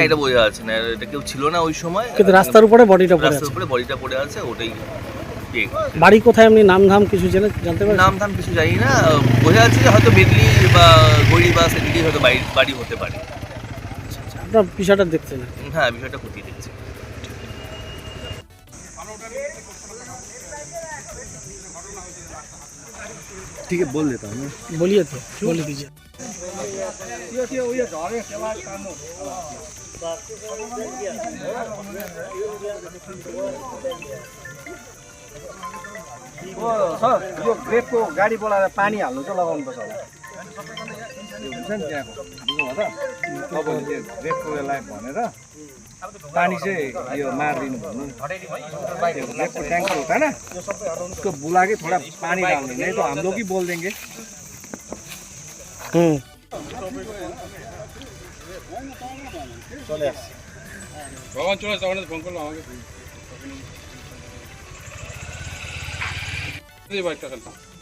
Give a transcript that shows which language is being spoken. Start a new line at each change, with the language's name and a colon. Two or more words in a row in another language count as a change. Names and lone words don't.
Bangla: না, এটা বোঝা যাচ্ছে না। এটা কেউ ছিল না ওই সময়, কিন্তু রাস্তার উপরে বডিটা পড়ে আছে। ওটাই বাড়ি কোথায়, এমনি নাম ধাম কিছু জানতে পারেন? নাম ধাম কিছু জানি না, বোঝা যাচ্ছে যে হয়তো মেদলি বা গৈরিবাস এদিকেই হয়তো বাড়ি হতে পারে। আপনার বিষয়টা দেখছেন? হ্যাঁ, বিষয়টা খতিয়ে দেখছি।
Hindi: ठीक है, बोल देता हूँ मैं। बोलिए तो, बोल दीजिए। सर,
Nepali: यो ग्रेपको गाडी बोलाएर पानी हाल्नु चाहिँ लगाउनुपर्छ होला। हुन्छ नि त्यहाँको, बुझ्नुभयो त? तपाईँले त्यो ग्रेपको यसलाई भनेर पानी चाहिँ यो मारिदिनु भन्नु। त्यो ग्रेपको
Hindi: ट्याङ्कर होता है ना, उसको बुला के थोड़ा पानी डाल्ने, नहीं तो हम लोग ही बोल देंगे। चले आस भगवान चले जाने फोन कर लाओगे ये बाइक का चलता।